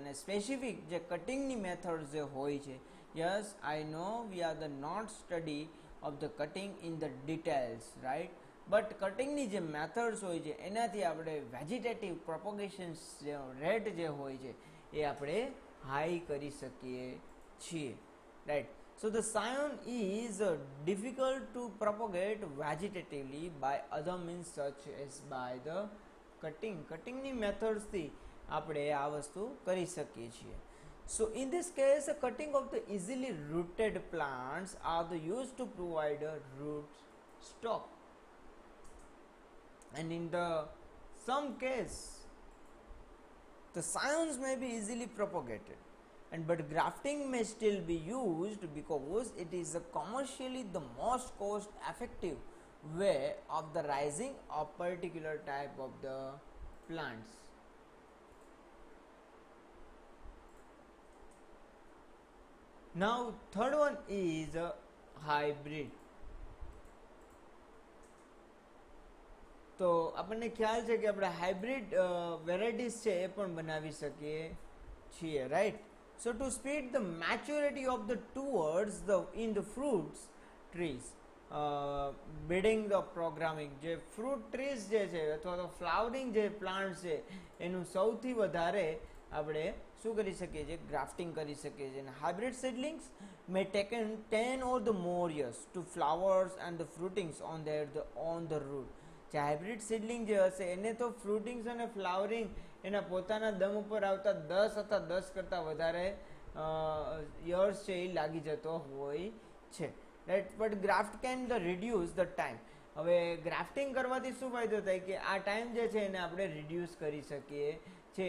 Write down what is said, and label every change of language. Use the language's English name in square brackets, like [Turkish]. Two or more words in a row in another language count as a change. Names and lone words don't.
[Gujarati] અને સ્પેસિફિક જે કટિંગની મેથડ જે હોય છે, [English] yes I know we are the not study of the cutting in the details, [Gujarati] રાઈટ? બટ કટિંગની જે મેથડ્સ હોય છે એનાથી આપણે [English] vegetative propagation rate [Gujarati] જે હોય છે એ આપણે હાઈ કરી શકીએ છીએ, રાઈટ? [English] So the scion is difficult to propagate vegetatively by other means such as by the cutting. Cutting methods [Gujarati] થી આપણે આ વસ્તુ કરી શકીએ છીએ. [English] So in this case, cutting of the easily rooted plants are the used to provide a root stock. And in the some case, the scions may be easily propagated. But grafting may still be used because it is commercially the most cost effective way of the raising of particular type of the plants. Now third one is hybrid. [Gujarati] તો આપણને ખ્યાલ છે કે આપણે [English] hybrid varieties [Gujarati] છે એ પણ બનાવી શકીએ છીએ, રાઈટ? [English] So to speed the maturity of the towards the in the fruits trees, breeding the programming, [Gujarati] જે [English] fruit trees [Gujarati] જે છે અથવા તો flowering જે plants છે એનું સૌથી વધારે આપણે શું કરી શકીએ છીએ? ગ્રાફ્ટિંગ કરી શકીએ છીએ. [English] અને hybrid seedlings may take 10 or the more years to flowers and the fruitings on the root. [Gujarati] જે [English] hybrid seedling [Gujarati] જે હશે એને તો ફ્રૂટિંગ્સ અને ફ્લાવરિંગ એના પોતાના દમ ઉપર આવતા 10 અથવા 10 કરતાં વધારે યર્સ છે એ લાગી જતો હોય છે, રાઈટ? [English] but graft can reduce the time. [Gujarati] હવે ગ્રાફ્ટિંગ કરવાથી શું ફાયદો થાય કે આ ટાઈમ જે છે એને આપણે રિડ્યુસ કરી શકીએ છીએ.